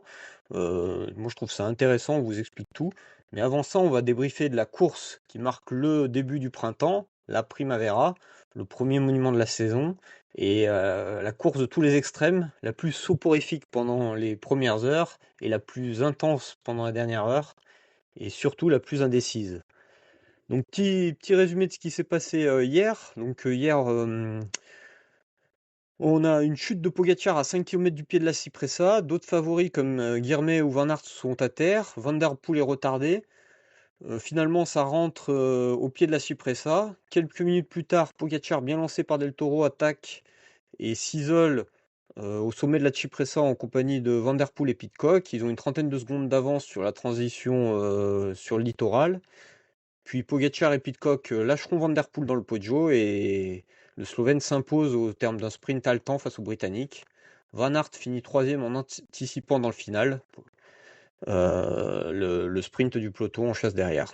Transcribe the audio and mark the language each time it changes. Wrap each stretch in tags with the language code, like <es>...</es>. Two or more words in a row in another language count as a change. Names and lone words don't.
<fr>Moi, je trouve ça intéressant, on vous explique tout. Mais avant ça, on va débriefer de la course qui marque le début du printemps, la Primavera, le premier monument de la saison, et la course de tous les extrêmes, la plus soporifique pendant les premières heures et la plus intense pendant la dernière heure, et surtout la plus indécise. Donc petit résumé de ce qui s'est passé hier. Donc hier, on a une chute de Pogacar à 5 km du pied de la Cipressa. D'autres favoris comme Guilhermet ou Van Aert sont à terre. Van der Poel est retardé. Finalement, ça rentre au pied de la Cipressa. Quelques minutes plus tard, Pogacar, bien lancé par Del Toro, attaque et s'isole au sommet de la Cipressa en compagnie de Van der Poel et Pidcock. Ils ont une trentaine de secondes d'avance sur la transition sur le littoral. Puis Pogacar et Pidcock lâcheront Van der Poel dans le Poggio et le Slovène s'impose au terme d'un sprint haletant face aux Britanniques. Van Aert finit troisième en anticipant dans le final le sprint du peloton en chasse derrière.</fr>